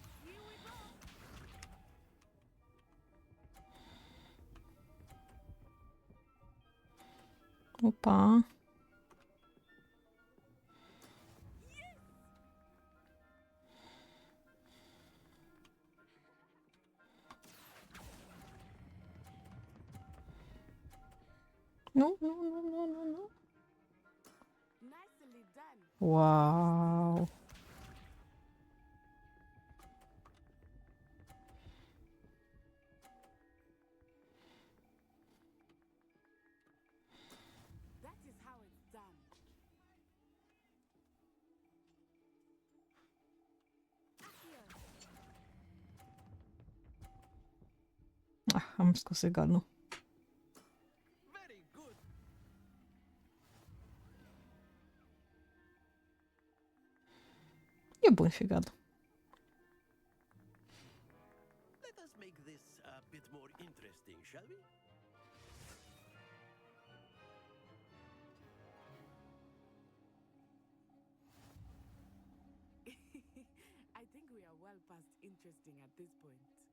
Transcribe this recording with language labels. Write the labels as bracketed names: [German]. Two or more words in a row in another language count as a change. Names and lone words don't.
[Romanian] Opa. Nu, nu, nu, nu, nu, nu. [English] Nicely done. Wow. That is how it's done. [Romanian] Am scos egalul. [English] Very good. [Romanian] E bun și egalul. [English] Let us make this a bit more interesting. shall we? I think we are well past interesting at this point.